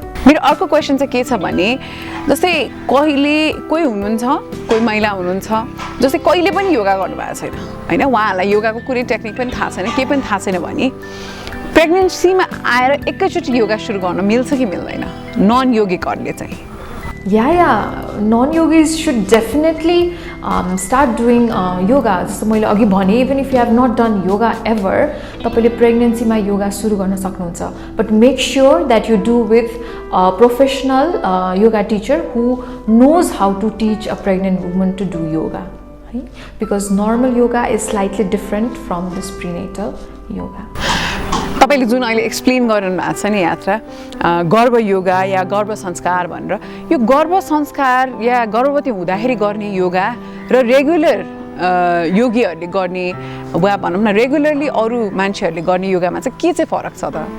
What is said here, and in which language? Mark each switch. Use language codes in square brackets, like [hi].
[ne] मेरो अर्को क्वेसन चाहिँ के छ भने, जस्तै कोही हुनुहुन्छ, कोही महिला हुनुहुन्छ जस्तै कहिले पनि योगा गर्नुभएको छैन, होइन? उहाँहरूलाई योगाको कुनै टेक्निक पनि थाहा छैन, केही पनि थाहा छैन भने प्रेग्नेन्सीमा आएर एकैचोटि योगा सुरु गर्न मिल्छ कि मिल्दैन नन योगिकहरूले चाहिँ? [en] Yeah, non-yogis should definitely start doing yoga. [ne] जस्तो मैले अघि भने, [en] even if you have not done yoga ever, [ne] तपाईले प्रेग्नेन्सीमा योगा सुरु गर्न सक्नुहुन्छ. [en] But make sure that you do with a professional yoga teacher who knows how to teach a pregnant woman to do yoga. Right? Because normal yoga is slightly different from this prenatal yoga. [ne] तपाईले जुन अहिले explain गरिरहनु भएको छ नि यात्रा, गर्भ योगा या गर्भ संस्कार भनेर, यो गर्भ संस्कार या गर्भवती हुँदाखेरि गर्ने योगा र रेगुलर योगीहरूले गर्ने वा भनौँ न रेगुलरली अरू मान्छेहरूले गर्ने योगामा चाहिँ के चाहिँ फरक छ त?